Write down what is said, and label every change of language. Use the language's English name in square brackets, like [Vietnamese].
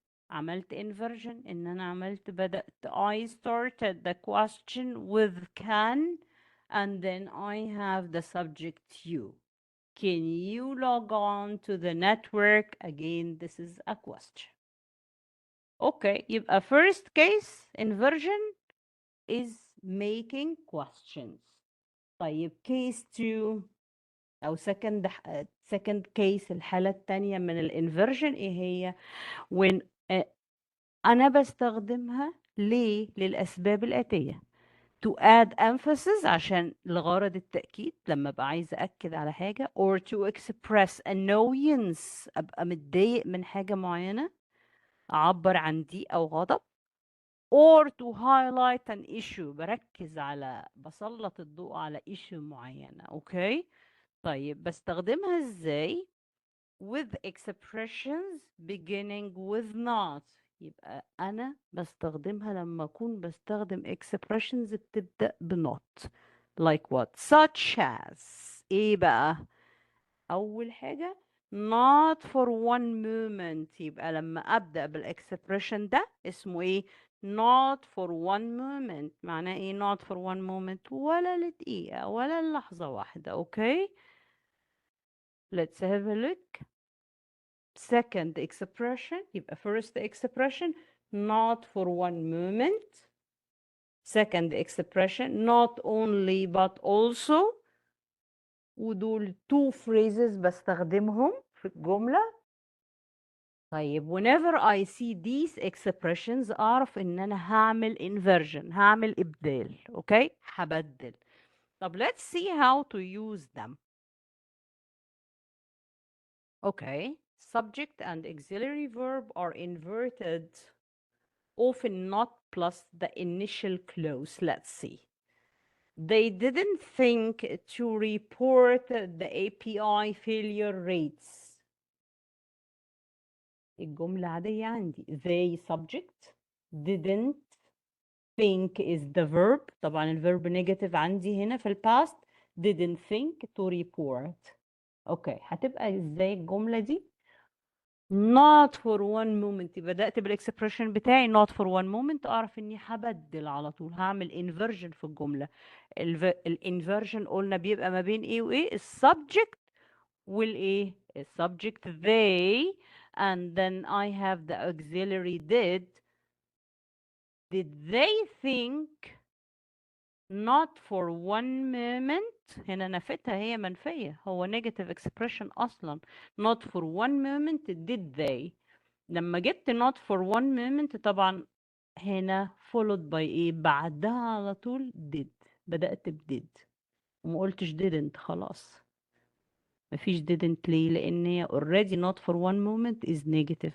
[Arabic] عملت [English] inversion [Arabic] إن أنا عملت بدأت [English] I started the question with can and then I have the subject you. Can you log on to the network? Again, this is a question. Okay, يبقى first case inversion is making questions. [Arabic] طيب case 2 أو [English] second case [Arabic] الحالة التانية من الانفرجن إيه هي؟ when أنا بستخدمها ليه؟ للأسباب الآتية. [English] to add emphasis [Arabic] عشان لغرض التأكيد لما أبقى عايزة أكد على حاجة [English] or to express annoyance [Arabic] أبقى متضايق من حاجة معينة أعبر عن ضيق أو غضب [English] or to highlight an issue [Arabic] بركز على بسلط الضوء على issue معينة. اوكي طيب بستخدمها ازاي؟ [English] with expressions beginning with not. [Arabic] يبقى انا بستخدمها لما اكون بستخدم expressions بتبدأ ب [English] not like what such as. [Arabic] ايه بقى؟ اول حاجة [English] not for one moment. [Arabic] يبقى لما ابدأ بالاكسبريشن ده اسمه ايه؟ [English] not for one moment. [Arabic] معناه ايه [English] not for one moment؟ [Arabic] ولا لدقيقة ولا للحظة واحدة. [English] okay let's have a look. second expression يبقى first expression not for one moment. second expression not only but also. [Arabic] ودول [English] two phrases [Arabic] بستخدمهم في الجملة. طيب [English] whenever I see these expressions [Arabic] أعرف إن أنا هعمل inversion، هعمل إبدال. okay هبدل. [English] طب let's see how to use them. okay subject and auxiliary verb are inverted, often not plus the initial clause. let's see. They didn't think to report the API failure rates. [Arabic] الجملة عادية عندي. [English] they subject didn't think is the verb. [Arabic] طبعا الverb negative عندي هنا في الباست. [English] didn't think to report. [Arabic] اوكي هتبقى ازاي الجملة دي؟ [English] not for one moment. [Arabic] بدأت بالاكسبريشن بتاعي [English] not for one moment [Arabic] اعرف اني هبدل على طول، هعمل inversion في الجملة. الانفرجن قلنا بيبقى ما بين ايه وايه؟ السبجكت والايه؟ السبجكت [English] they and then I have the auxiliary did. Did they think not for one moment؟ [Arabic] هنا نفتها هي منفية، هو [English] negative expression أصلا. not for one moment did they. [Arabic] لما جبت not for one moment طبعا هنا [English] followed by [Arabic] ايه؟ بعدها على طول did. بدأت ب did وما قلتش didn't. خلاص مفيش didn't. ليه؟ لأن هي [English] already not for one moment is negative.